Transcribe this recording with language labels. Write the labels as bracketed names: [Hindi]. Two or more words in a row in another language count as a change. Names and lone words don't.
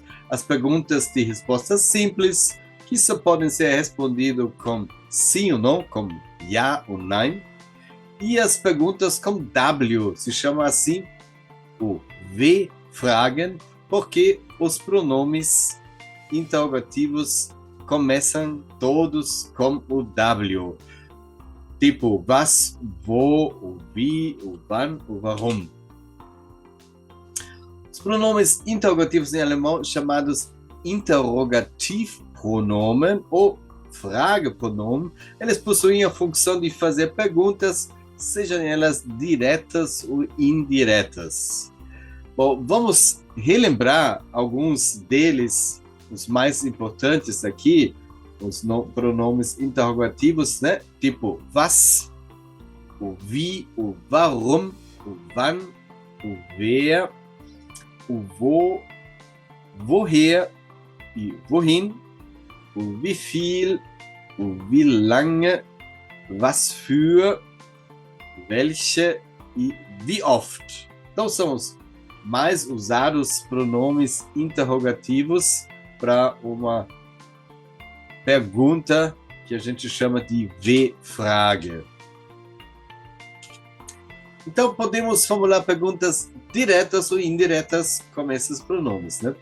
[Portuguese] As perguntas de resposta simples, que só podem ser respondidas com sim ou não, com ja ou nein. E as perguntas com W, se chama assim o W-Fragen, porque os pronomes interrogativos começam todos com o W. Tipo [German] was, wo, [Portuguese] o wie, o wann, o warum. Os pronomes interrogativos em alemão, chamados interrogativpronomen ou Fragepronomen, eles possuem a função de fazer perguntas, sejam elas diretas ou indiretas. Bom, vamos relembrar alguns deles, os mais importantes aqui, os pronomes interrogativos, né? Tipo was, o wie, o warum, o wann, o wer, o [German] wo, woher [Portuguese] e wohin, o [German] wie viel, [Portuguese] o [German] wie lange, was für, welche [Portuguese] e [German] wie oft. [Portuguese] Então são os mais usados pronomes interrogativos para uma pergunta que a gente chama de W-Frage. Então, podemos formular perguntas diretas ou indiretas com esses pronomes, né?